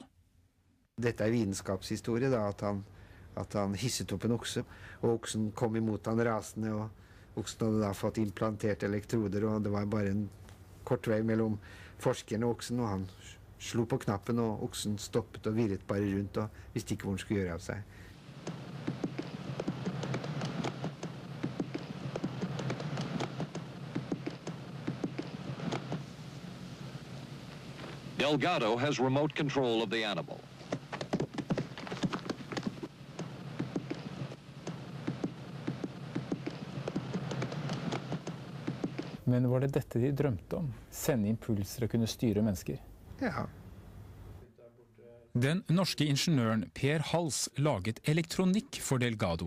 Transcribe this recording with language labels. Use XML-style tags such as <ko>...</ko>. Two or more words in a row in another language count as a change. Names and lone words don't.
<no>Dette vitenskapshistorie, da, at han hisset opp en okse, og oksen kom imot han rasende, og oksen hadde da fått implantert elektroder, og det var bare en kort vei mellom forskeren og oksen, og han slo på knappen, og oksen stoppet og virret bare rundt, og visste ikke hvor han skulle gjøre av seg.</no> <en>Delgado has remote control of the animal.</en> <no>Men var det dette de drømte om? Sende impulser og kunne styre mennesker? Ja. Den norske ingeniøren Per Hals laget elektronikk for Delgado.</no>